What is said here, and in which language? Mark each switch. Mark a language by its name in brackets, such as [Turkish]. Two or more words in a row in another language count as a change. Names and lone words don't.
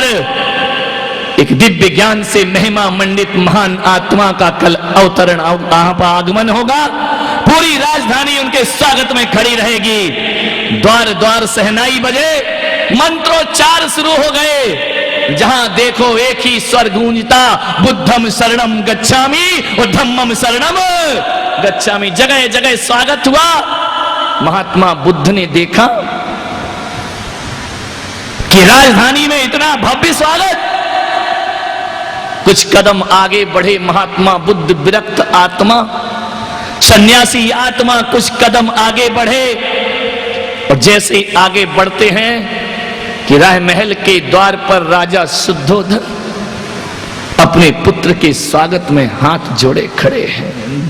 [Hindi] एक दिव्य ज्ञान से महिमा मंडित महान आत्मा का कल अवतरण आगमन होगा। पूरी राजधानी उनके स्वागत में खड़ी रहेगी। द्वार द्वार सहनाई बजे, मंत्रोच्चार शुरू हो गए। जहां देखो एक ही स्वर गूंजता, [Pali] बुद्धम शरणम गच्छामि और धम्मम शरणम गच्छामि। [Hindi] जगह जगह स्वागत हुआ। महात्मा बुद्ध ने देखा कि राजधानी में इतना भव्य स्वागत। कुछ कदम आगे बढ़े महात्मा बुद्ध, विरक्त आत्मा, सन्यासी आत्मा कुछ कदम आगे बढ़े और जैसे आगे बढ़ते हैं कि राजमहल के द्वार पर राजा शुद्धोधन अपने पुत्र के स्वागत में हाथ जोड़े खड़े हैं।